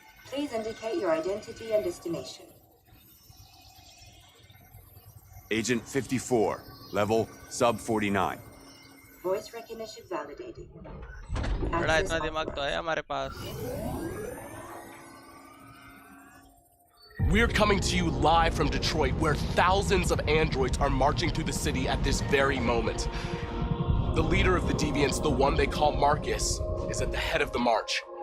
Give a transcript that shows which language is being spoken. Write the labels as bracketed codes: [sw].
[en] Please indicate your identity and destination. Agent 54, level sub 49. Voice recognition validated. [hi] बड़ा इतना दिमाग तो है हमारे पास। [en] We're coming to you live from Detroit, where thousands of androids are marching through the city at this very moment. The leader of the deviants, the one they call Marcus, is at the head of the march.